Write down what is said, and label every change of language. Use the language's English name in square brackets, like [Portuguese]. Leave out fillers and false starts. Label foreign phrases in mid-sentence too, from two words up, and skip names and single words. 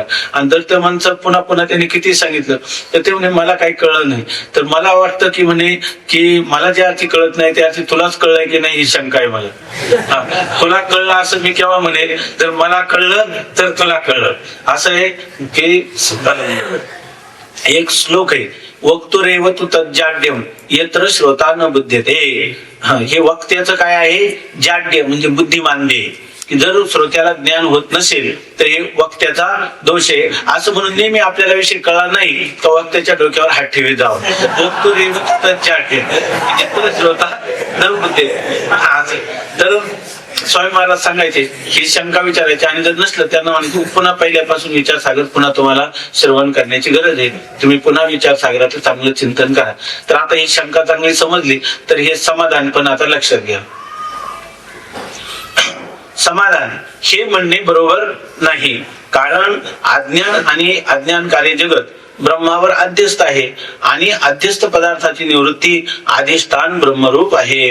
[Marathi] आणि जर त्या माणसात पुन्हा पुन्हा त्यांनी किती सांगितलं तर ते म्हणे मला काही कळलं नाही. तर मला वाटतं की म्हणे की मला ज्या अर्थी कळत नाही त्या अर्थी तुलाच कळलंय की नाही ही शंका आहे मला. तुला कळलं असं मी केव्हा म्हणे, जर मला कळलं तर तुला कळलं असं आहे की. एक श्लोक आहे, [Sanskrit] वक्तुरेव तु तज्जाड्यम यत्र श्रोता न बुध्यते. [Marathi] हे वक्त्याचं काय आहे, जाड्य म्हणजे बुद्धिमांद्य, की जर श्रोत्याला ज्ञान होत नसेल तर हे वक्त्याचा दोष आहे असं म्हणून नेहमी आपल्याला विषय कळला नाही तर वक्त्याच्या डोक्यावर हात ठेवी जावं. [Sanskrit] वक्तुरेव तु तज्जाड्यम यत्र श्रोता न बुध्यते. [Marathi] तर स्वामी महाराज सांगायचे, ही शंका विचारायची आणि जर नसलं त्यांना म्हणायचं पुन्हा पहिल्यापासून विचार सागर पुन्हा तुम्हाला श्रवण करण्याची गरज आहे, तुम्ही पुन्हा विचार सागराचं चांगलं चिंतन करा. तर आता ही शंका चांगली समजली तर हे समाधान पण आता लक्षात घ्या. समाधान हे म्हणणे बरोबर नाही, कारण अज्ञान आणि अज्ञानकारी जगत ब्रह्मावर अध्यस्त आहे आणि अध्यस्त पदार्थाची निवृत्ती अधिष्ठान ब्रह्मरूप आहे.